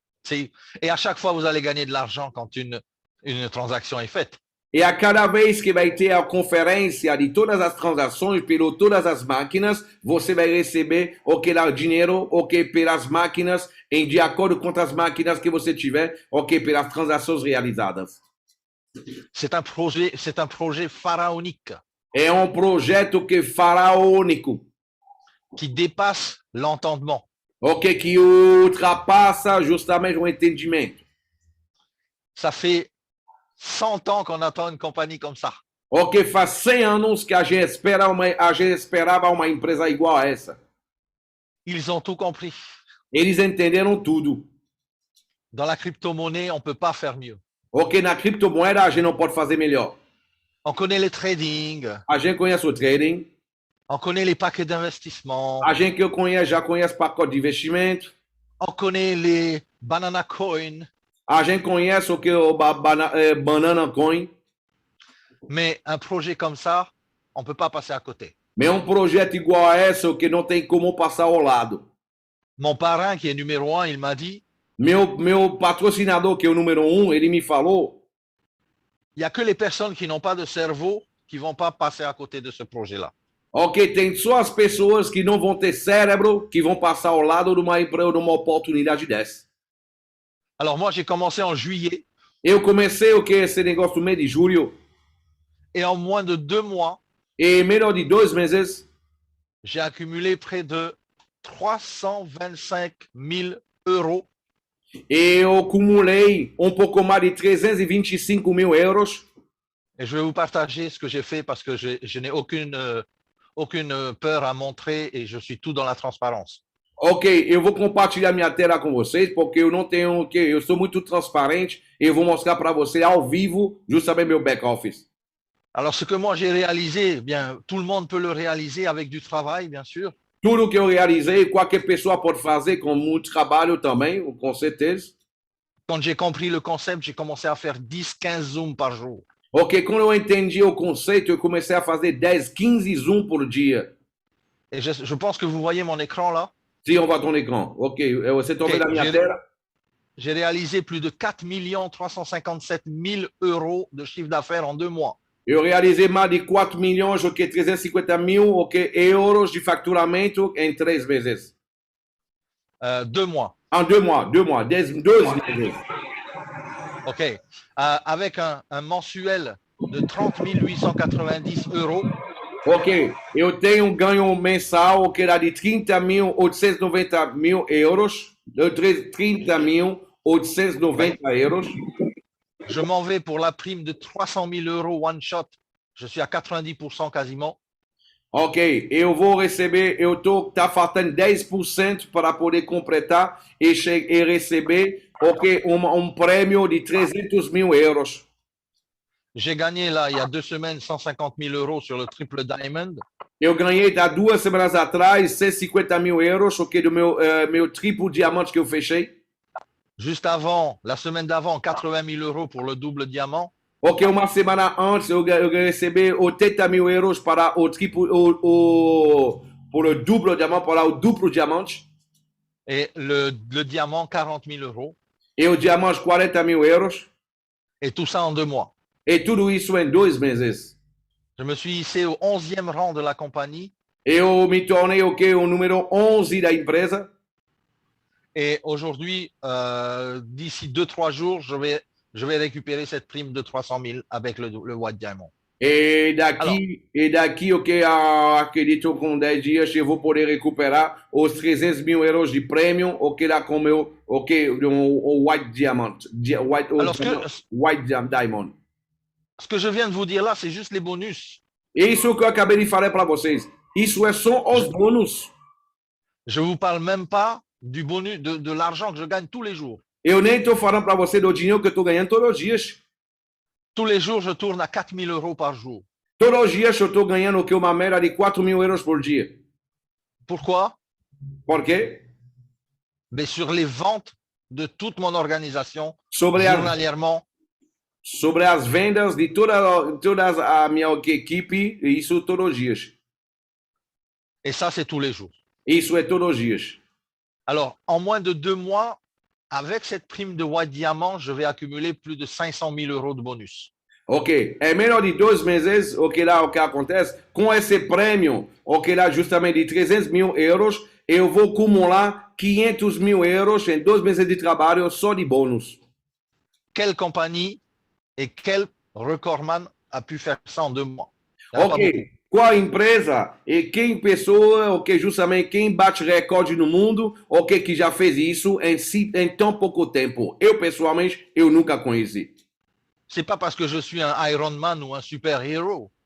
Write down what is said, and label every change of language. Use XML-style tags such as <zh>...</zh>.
<fr>Et à chaque fois, vous allez gagner de l'argent quand une transaction est faite.</fr> <pt>E a cada vez que vai ter a conferência de todas as transações pelo todas as máquinas, você vai receber lá dinheiro, pelas máquinas, de acordo com as máquinas que você tiver, pelas transações realizadas.</pt> <fr>C'est un projet pharaonique.</fr> <pt>É um projeto faraônico.</pt> <fr>Qui dépasse l'entendement.</fr> <pt>Que ultrapassa justamente o entendimento.</pt> <fr>Ça fait 100 ans qu'on attend une compagnie comme ça.</fr> <pt>Faz 100 anos que a gente esperava uma empresa igual a essa.</pt> <fr>Ils ont tout compris.</fr> <pt>Eles entenderam tudo.</pt> <fr>Dans la crypto-monnaie, on ne peut pas faire mieux.</fr> <pt>Na criptomoeda a gente não pode fazer melhor.</pt> <fr>On connaît le trading.</fr> <pt>A gente conhece o trading.</pt> <fr>On connaît les paquets d'investissement.</fr> <pt>A gente já conhece pacote de investimento.</pt> <fr>On connaît les banana coin.</fr> <pt>A gente conhece o banana coin.</pt> <fr>Mais un projet comme ça, on ne peut pas passer à côté.</fr> <pt>Mais um projeto igual a esse que não tem como passar ao lado.</pt> <fr>Mon parrain, qui est numéro 1, il m'a dit.</fr> <pt>Meu patrocinador, que é o número 1, ele me falou.</pt> <fr>Il n'y a que les personnes qui n'ont pas de cerveau qui ne vont pas passer à côté de ce projet-là.</fr> <pt>Tem só as pessoas que não vão ter cérebro que vão passar ao lado de uma oportunidade dessa.</pt> <fr>Alors moi, j'ai commencé en juillet.</fr> <pt>Eu comecei esse negócio no mês de julho.</pt> <fr>Et en moins de 2 mois,</fr> <pt>e menos de 2 meses,</pt> <fr>j'ai accumulé près de 325 000 euros.</fr> <pt>Eu acumulei pouco mais de 325 mil euros.</pt> <fr>Et je vais vous partager ce que j'ai fait parce que je n'ai aucune peur à montrer et je suis tout dans la transparence.</fr> <pt>Eu vou compartilhar minha tela com vocês porque eu não tenho eu sou muito transparente e eu vou mostrar para você ao vivo justamente meu back office.</pt> <fr>Alors ce que moi j'ai réalisé, bien tout le monde peut le réaliser avec du travail, bien sûr.</fr> <pt>Tudo que eu realizei, qualquer pessoa pode fazer com muito trabalho também, com certeza.</pt> <fr>Quand j'ai compris le concept, j'ai commencé à faire 10-15 zooms par jour.</fr> <pt>Quando eu entendi o conceito, eu comecei a fazer 10, 15 zoom por dia.</pt> <fr>Et je pense que vous voyez mon écran là.</fr> <pt>Sim,</pt> <fr>on voit ton écran.</fr> <pt>Você está vendo a minha tela?</pt> <fr>J'ai réalisé plus de 4 357 000 euros de chiffre d'affaires en 2 mois.</fr> <pt>Eu realizei mais de 4 milhões, 350 mil, euros de faturamento em 3 meses.</pt> <fr>2 mois. En 2 mois, 2 mois,</fr> <pt>12 meses. Ok.</pt> <fr>Avec un mensuel de 30 890 euros.</fr> <pt>Eu tenho um ganho mensal que era de 30.890 mil euros. 30.890 euros.</pt> <fr>Je m'en vais pour la prime de 300 000 euros one shot Je suis à 90% quasiment.</fr> <pt>Ok, eu vou receber, tá faltando 10% para poder completar e receber, ok, prêmio de 300 mil euros.</pt> <fr>J'ai gagné là, il y a 2 semaines, 150 000 euros sur le triple diamond.</fr> <pt>Eu ganhei há 2 semanas atrás 150 mil euros, ok, do meu triplo diamante que eu fechei.</pt> <fr>Juste avant, la semaine d'avant, 80 000 euros pour le double diamant.</fr> <pt>Ok, uma semana antes eu recebi 80 mil euros para o triplo,</pt> <fr>pour le double diamant,</fr> <pt>para o duplo diamante.</pt> <fr>Et le diamant, 40 000 euros.</fr> <pt>E o diamante, 40 mil euros.</pt> <fr>Et tout ça en 2 mois.</fr> <pt>E tudo isso em 2 meses.</pt> <fr>Je me suis hissé au 11e rang de la compagnie.</fr> <pt>Eu me tornei o número 11 da empresa.</pt> <fr>Et aujourd'hui, d'ici 2-3 jours, je vais récupérer cette prime de 300 000 avec le White Diamond.</fr> <pt>E daqui, ok, acredito com 10 dias eu vou poder recuperar os 300 mil euros de prêmio, ok, lá com o White Diamond. White Diamond.</pt> <fr>Ce que je viens de vous dire là, c'est juste les bonus.</fr> <pt>Isso que eu acabei de falar para vocês. Isso é só os bônus.</pt> <fr>Je vous parle même pas du bonus, de l'argent que je gagne tous les jours.</fr> <pt>Eu nem estou falando para você do dinheiro que eu estou ganhando todos os dias.</pt> <fr>Tous les jours, je tourne à 4 000 euros par jour.</fr> <pt>Todos os dias eu estou ganhando uma média de 4 mil euros por dia.</pt> <fr>Pourquoi?</fr> <pt>Por quê?</pt> <fr>Mais sur les ventes de toute mon organisation, journalièrement.</fr> <pt>Sobre as vendas de toda a minha equipe, isso todos os dias.</pt> <fr>Et ça, c'est tous les jours.</fr> <pt>Isso é todos os dias.</pt> <fr>Alors, en moins de 2 mois, avec cette prime de White Diamant, je vais accumuler plus de 500 000 euros de bonus.</fr> <pt>Ok, em menos de 2 meses, ok, lá o que acontece, com esse prêmio, ok, lá justamente de 300 mil euros, eu vou acumular 500 mil euros em 2 meses de trabalho só de bônus.</pt> <fr>Quelle compagnie et quel recordman a pu faire ça en 2 mois?</fr> <pt>Ok, qual empresa e quem pessoa, ok, justamente quem bate recorde no mundo, ok, que já fez isso em tão pouco tempo? Eu, pessoalmente, eu nunca conheci.</pt> <fr>C'est pas parce que je suis un Iron Man ou un super-héros.</fr>